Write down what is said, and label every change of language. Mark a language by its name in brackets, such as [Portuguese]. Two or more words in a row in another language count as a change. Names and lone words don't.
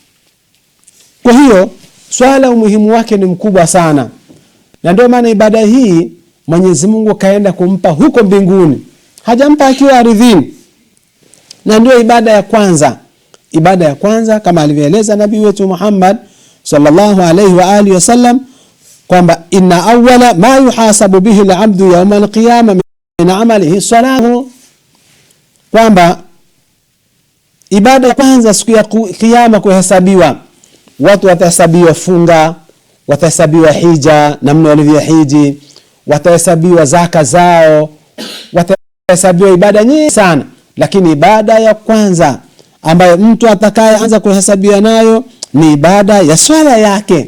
[Swahili] Kwa hiyo swala umuhimu wake ni mkubwa sana, na ndio maana ibada hii Mwenyezi Mungu kaenda kumpa huko mbinguni, hajampa akiwa ardhini. Na ndio ibada ya kwanza. Ibada ya kwanza kama alivyoeleza nabii wetu Muhammad [Arabic] صلى الله عليه وعلى آله وسلم kwamba إن أول ما يحاسب به العبد يوم القيامة من عمله صلاته, kwamba [Swahili] ibada ya kwanza siku ya kiyama kuhesabiwa, watu watahesabiwa funga, watahesabiwa hija namna walivyohiji, watahesabiwa zaka zao, watahesabiwa ibada nyingi sana, lakini ibada ya kwanza ambayo mtu atakayeanza kuhesabiwa nayo ni ibada ya swala yake.